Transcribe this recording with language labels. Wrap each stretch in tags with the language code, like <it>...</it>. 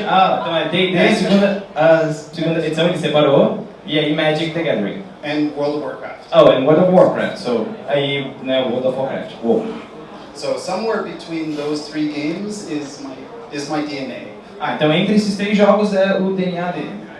<pt>Então é D&D, segunda edição ele separou. E aí Magic the Gathering.</pt> <en>And World of Warcraft. Oh, and World of Warcraft.</en> <pt>So aí, né, World of Warcraft. Whoa.</pt> <en>So somewhere between those 3 games is my DNA.</en> <pt>Então entre esses 3 jogos é o DNA dele.</pt>